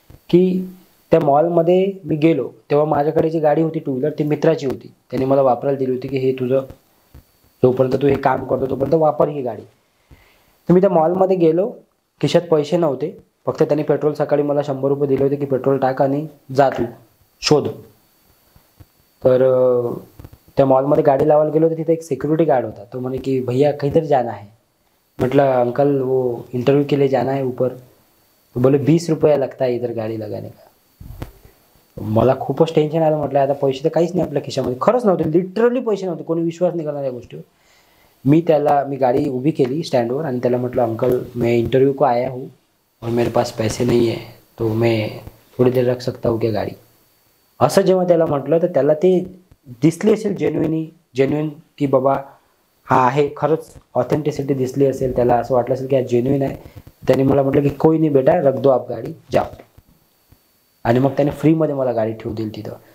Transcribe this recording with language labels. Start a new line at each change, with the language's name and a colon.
Marathi: की त्या मॉलमध्ये मी गेलो तेव्हा माझ्याकडे जी गाडी होती टू व्हीलर ती मित्राची होती, त्याने मला वापरायला दिली होती की हे तुझं जोपर्यंत तू हे काम करतो तोपर्यंत वापर ही गाडी. तर मी त्या मॉलमध्ये गेलो, खिशात पैसे नव्हते, फक्त त्यांनी पेट्रोल सकाळी मला 100 रुपये दिले होते की पेट्रोल टाक आणि जा तू शोध. तर त्या मॉलमध्ये गाडी लावायला गेलो तर तिथे एक सिक्युरिटी गार्ड होता. तो म्हणे की
Hindi: भैया किधर जाना है. म्हटलं अंकल वो इंटरव्यू के लिए जाना है ऊपर. तो बोले 20 रुपया लगता है इधर गाड़ी लगाने का.
Marathi: मला खूपच टेन्शन आलं. म्हटलं आता पैसे तर काहीच नाही आपल्या खिशामध्ये. खरंच नव्हते, लिटरली पैसे नव्हते. कोणी विश्वास नाही करणार या गोष्टीवर. मी गाड़ी उभी केली स्टँडवर आणि त्याला म्हटलं
Hindi: अंकल मैं इंटरव्यू को आया हूँ और मेरे पास पैसे नहीं है तो मैं थोड़ी देर रख सकता हूँ क्या गाड़ी.
Marathi: असं जेव्हा त्याला म्हटलं तर त्याला ते दिसली असेल जेन्युइन की बाबा हा आहे, खरंच ऑथेंटिसिटी दिसली असेल, त्याला असं वाटलं असेल की हा जेन्युइन आहे. त्याने मला म्हटलं की
Hindi: कोई नाही बेटा रख दो आप गाडी जाओ.
Marathi: आणि मग त्याने फ्रीमध्ये मला गाडी ठेवू दिली तिथं.